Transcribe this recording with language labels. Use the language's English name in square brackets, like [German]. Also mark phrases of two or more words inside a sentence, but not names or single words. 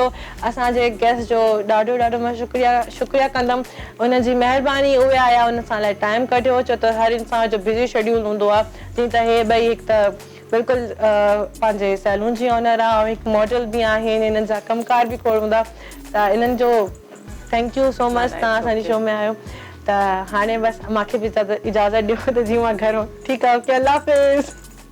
[Sindhi] असांजे गेस्ट जो ॾाढो मां शुक्रिया कंदमि, उनजी महिरबानी। उहे आया, उन सां लाइ टाइम कढियो, छो त हर इंसान जो [English] busy schedule [Sindhi] हूंदो आहे। जीअं त हे ॿई हिकु त बिल्कुलु पंहिंजे सैलून जी ओनर आहे ऐं हिकु मॉडल बि आहिनि, इन्हनि जा कमकार बि खोड़ हूंदा। त इन्हनि जो [English] thank you so much, [Sindhi] तव्हां असांजे शो में आहियो। त हाणे बसि मूंखे बि इजाज़त ॾियो त जीअं मां घरु ठीकु आहे। ओके, अल्लाह हाफ़िज़।